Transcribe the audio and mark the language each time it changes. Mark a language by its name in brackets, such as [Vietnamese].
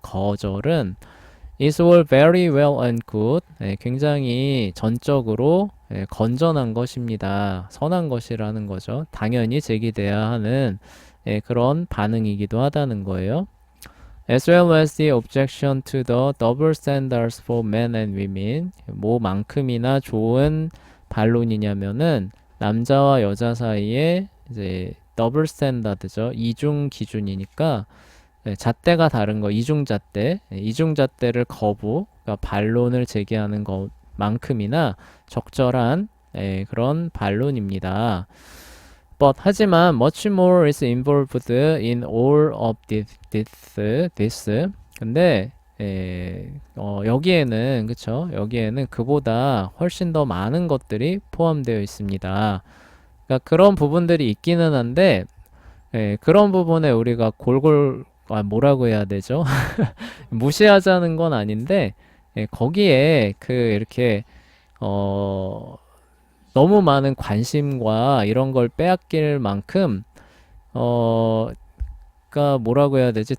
[Korean] 거절은 [English] is all very well and good. [Korean] 예, 굉장히 전적으로 건전한 것입니다. 선한 것이라는 거죠. 당연히 제기돼야 하는 그런 반응이기도 하다는 거예요. [English] As well as the objection to the double standards for men and women. [Korean] 뭐만큼이나 좋은 반론이냐면은 남자와 여자 사이에 이제 더블 스탠다드죠. 이중 기준이니까 잣대가 다른 거, 이중잣대, 이중잣대를 그러니까 반론을 제기하는 것만큼이나 적절한 그런 반론입니다. 하지만 [English] much more is involved in all of this. [Korean] 근데 여기에는 그쵸? 여기에는 그보다 훨씬 더 많은 것들이 포함되어 있습니다. 그러니까 그런 부분들이 있기는 한데 그런 부분에 우리가 뭐라고 해야 되죠? 무시하자는 건 아닌데 거기에 이렇게 너무 많은 관심과 이런 걸 빼앗길 만큼 그러니까 뭐라고 해야 되지?